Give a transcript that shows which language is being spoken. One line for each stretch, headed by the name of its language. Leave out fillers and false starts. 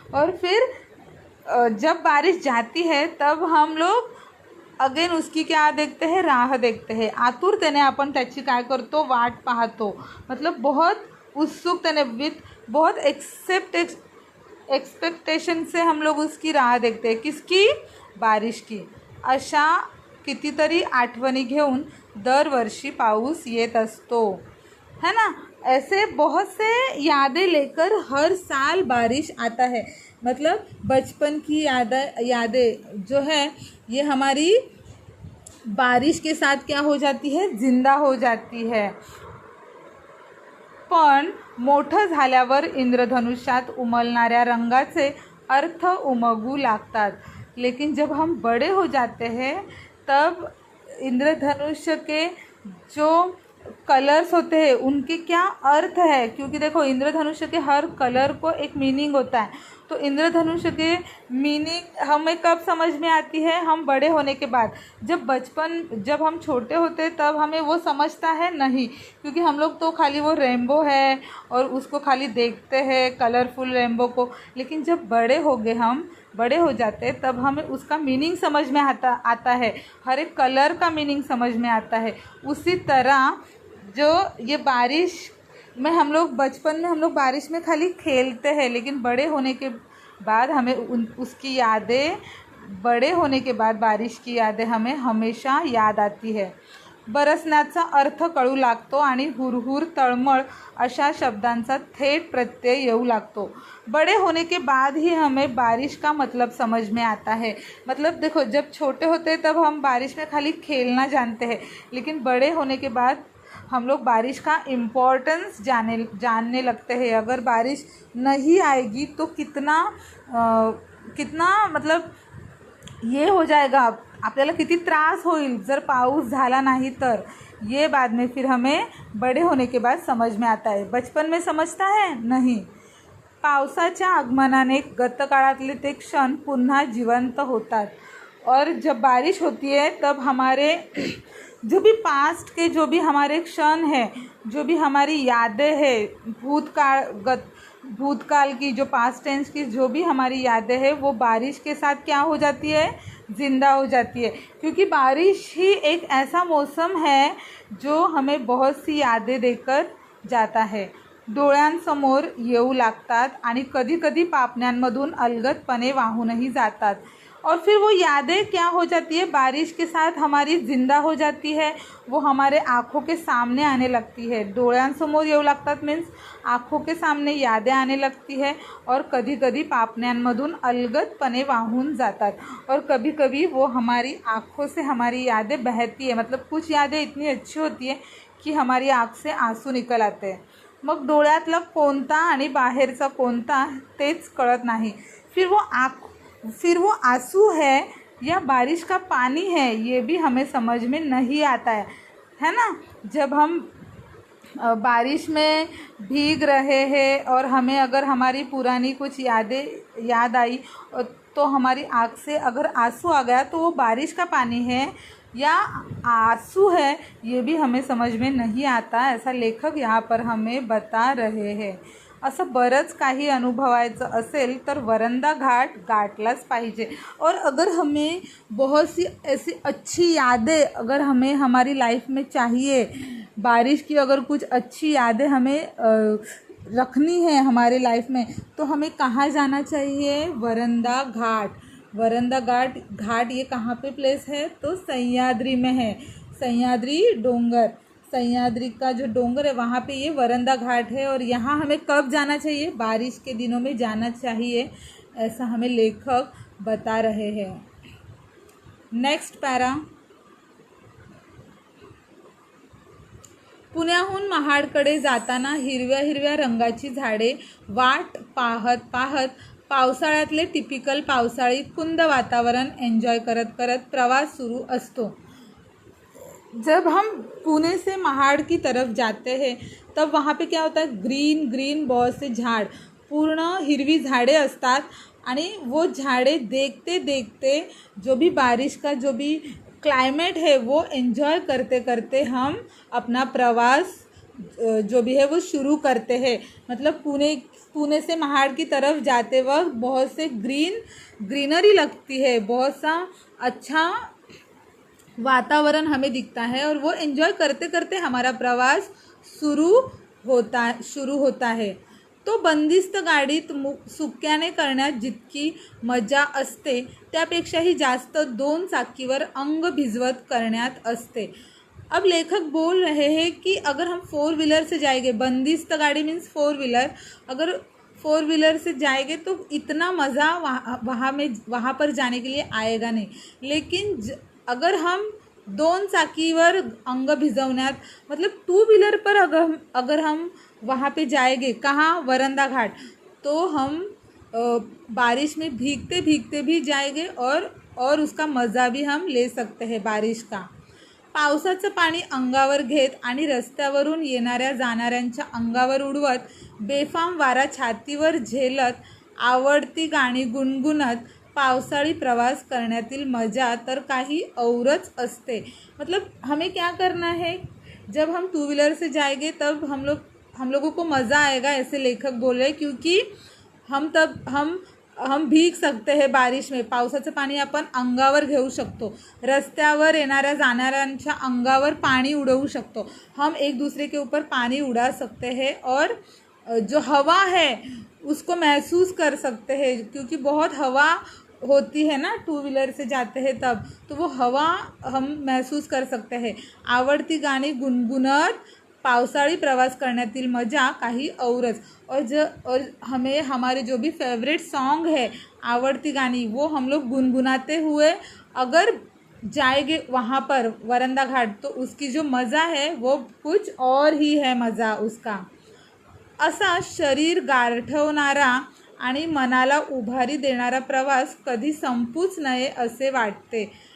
Hindi: और फिर जब बारिश जाती है तब हम लोग अगेन उसकी क्या देखते हैं, राह देखते हैं,
Marathi: आतुरतेने आपण त्याची काय करतो, वाट पाहतो।
Hindi: मतलब बहुत उत्सुकतेने, विथ बहुत एक्सपेक्टेशन से हम लोग उसकी राह देखते हैं, किसकी, बारिश की।
Marathi: अशा कितीतरी आठवणी घेऊन दरवर्षी पाऊस येत असतो, है ना।
Hindi: ऐसे बहुत से यादें लेकर हर साल बारिश आता है। मतलब बचपन की यादें जो है ये हमारी बारिश के साथ क्या हो जाती है, जिंदा हो जाती है।
Marathi: पण मोठं झाल्यावर इंद्रधनुष्यात उमलणाऱ्या रंगाचे अर्थ उमगू लागतात।
Hindi: लेकिन जब हम बड़े हो जाते हैं तब इंद्रधनुष्य के जो कलर्स होते हैं उनके क्या अर्थ है, क्योंकि देखो इंद्रधनुष्य के हर कलर को एक मीनिंग होता है। तो इंद्रधनुष्य के मीनिंग हमें कब समझ में आती है, हम बड़े होने के बाद। जब हम छोटे होते तब हमें वो समझता है नहीं, क्योंकि हम लोग तो खाली वो रेनबो है और उसको खाली देखते हैं, कलरफुल रेनबो को। लेकिन जब हम बड़े हो जाते हैं तब हमें उसका मीनिंग समझ में आता है, हर एक कलर का मीनिंग समझ में आता है। उसी तरह जो ये बारिश में हम लोग, बचपन में हम लोग बारिश में खाली खेलते हैं, लेकिन बाद हमें उसकी यादें, बड़े होने के बाद बारिश की यादें हमें हमेशा याद आती है.
Marathi: बरसण्याचा अर्थ कळू लागतो आणि हुरहुर, तळमळ अशा शब्दांचा थेट प्रत्यय येऊ लागतो.
Hindi: बड़े होने के बाद ही हमें बारिश का मतलब समझ में आता है. मतलब देखो, जब छोटे होते तब हम बारिश में खाली खेलना जानते हैं, लेकिन बड़े होने के बाद हम लोग बारिश का इम्पोर्टेंस जानने लगते हैं. अगर बारिश नहीं आएगी तो कितना मतलब ये हो जाएगा,
Marathi: आपल्याला किती त्रास होईल जर पाऊस झाला नाही तर.
Hindi: ये बाद में फिर हमें बड़े होने के बाद समझ में आता है. बचपन में समझता है नहीं.
Marathi: पावसाच्या आगमनाने गतकाळातले ते क्षण पुन्हा जिवंत होतात.
Hindi: और जब बारिश होती है तब हमारे जो भी पास्ट के जो भी हमारे क्षण हैं, जो भी हमारी यादें हैं, भूतकाल की, जो पास्ट टेंस की जो भी हमारी यादें हैं, वो बारिश के साथ क्या हो जाती है, ज़िंदा हो जाती है. क्योंकि बारिश ही एक ऐसा मौसम है जो हमें बहुत सी यादें देकर जाता है.
Marathi: डोळ्यांसमोर येऊ लागतात आणि कधी-कधी पापण्यांमधून अलगदपणे वाहूनही जातात.
Hindi: और फिर वो यादें क्या हो जाती है, बारिश के साथ हमारी ज़िंदा हो जाती है. वो हमारे आँखों के सामने आने लगती है.
Marathi: डोळ्यांसमोर येऊ लागतात
Hindi: मीन्स आँखों के सामने यादें आने लगती है.
Marathi: और कधी-कधी पापण्यांमधून अलगदपणे वाहून जातात.
Hindi: और कभी-कभी वो हमारी आँखों से हमारी यादें बहती है. मतलब कुछ यादें इतनी अच्छी होती है की हमारी आँख से आंसू निकल आते हैं.
Marathi: मग डोळ्यातला कोणता आणि बाहेरचा कोणता तेच कळत नाही.
Hindi: फिर वो आंसू है या बारिश का पानी है, ये भी हमें समझ में नहीं आता है ना. जब हम बारिश में भीग रहे हैं और हमें अगर हमारी पुरानी कुछ यादें याद आई तो हमारी आँख से अगर आंसू आ गया तो वो बारिश का पानी है या आंसू है, ये भी हमें समझ में नहीं आता. ऐसा लेखक यहाँ पर हमें बता रहे हैं.
Marathi: असं बरंच काही अनुभवायचं असेल तर वरंदा घाट गाठलाच पाहिजे.
Hindi: और अगर हमें बहुत सी ऐसी अच्छी यादें अगर हमें हमारी लाइफ में चाहिए, बारिश की अगर कुछ अच्छी यादें हमें रखनी है हमारे लाइफ में, तो हमें कहाँ जाना चाहिए, वरंदा घाट. वरंदा घाट ये कहाँ पे प्लेस है, तो सह्याद्री में है. सह्याद्री डोंगर, सह्याद्री का जो डोंगर है वहाँ पे ये वरंदा घाट है. और यहाँ हमें कब जाना चाहिए, बारिश के दिनों में जाना चाहिए, ऐसा हमें लेखक बता रहे हैं. Next para.
Marathi: पुण्याहून महाडकडे जाताना हिरव्या हिरव्या रंगाची झाडे वाट पाहत पाहत पावसाळ्यातले टिपिकल पावसाळी कुंद वातावरण एन्जॉय करत करत प्रवास सुरू असतो.
Hindi: जब हम पुणे से महाड़ की तरफ जाते हैं तब वहाँ पे क्या होता है, ग्रीन ग्रीन बहुत से झाड़,
Marathi: पूर्ण हिरवी झाड़े असतात.
Hindi: आणि वो झाड़े देखते देखते जो भी बारिश का जो भी क्लाइमेट है वो एंजॉय करते करते हम अपना प्रवास जो भी है वो शुरू करते हैं. मतलब पुणे से महाड़ की तरफ जाते वक्त बहुत से ग्रीनरी लगती है, बहुत सा अच्छा वातावरण हमें दिखता है और वो एंजॉय करते करते हमारा प्रवास शुरू होता है.
Marathi: तो बंदिस्त गाडीत सुक्याने करण्यात जितकी मजा असते त्यापेक्षाही जास्त 2 चाकीवर अंग भिजवत करण्यात असते.
Hindi: अब लेखक बोल रहे हैं कि अगर हम 4 व्हीलर से जाएंगे, बंदिस्त गाड़ी मीन्स 4 व्हीलर, अगर 4 व्हीलर से जाएंगे तो इतना मज़ा वहाँ पर जाने के लिए आएगा नहीं. लेकिन अगर हम
Marathi: 2 चाकीवर अंग भिजवण्यात
Hindi: मतलब 2 व्हीलर पर अगर हम वहाँ पे जाएंगे, कहाँ, वरंदा घाट, तो हम बारिश में भीगते भीगते भी जाएंगे और उसका मज़ा भी हम ले सकते हैं बारिश का.
Marathi: पावसाचं पाणी अंगावर घेत आणि रस्त्यावरून येणाऱ्या जाणाऱ्यांच्या अंगावर उडवत, बेफाम वारा छातीवर झेलत, आवडती गाणी गुणगुणत पावसाळी प्रवास करण्यातील मजा तर काही औरच असते.
Hindi: मतलब हमें क्या करना है, जब हम 2 व्हीलर से जाएंगे तब हम लोगों को मज़ा आएगा, ऐसे लेखक बोल रहे हैं. क्योंकि हम भीग सकते हैं बारिश में,
Marathi: पावसाचं पाणी आपण अंगावर घेऊ शकतो, रस्त्यावर येणाऱ्या जाणाऱ्यांच्या अंगावर पाणी उडवू शकतो,
Hindi: हम एक दूसरे के ऊपर पानी उड़ा सकते हैं और जो हवा है उसको महसूस कर सकते हैं, क्योंकि बहुत हवा होती है ना, टू व्हीलर से जाते हैं तब, तो वो हवा हम महसूस कर सकते हैं.
Marathi: आवडती गाणी गुणगुणत पावसाळी प्रवास करण्यातील मजा काही औरच.
Hindi: और हमें हमारे जो भी फेवरेट सॉन्ग है,
Marathi: आवड़ती गानी,
Hindi: वो हम लोग गुनगुनाते हुए अगर जाएंगे वहाँ पर वरंदा घाट, तो उसकी जो मज़ा है वो कुछ और ही है मज़ा उसका.
Marathi: असा शरीर गारठवणारा आणि मनाला उभारी देणारा प्रवास कधी संपूच नये असे वाटते.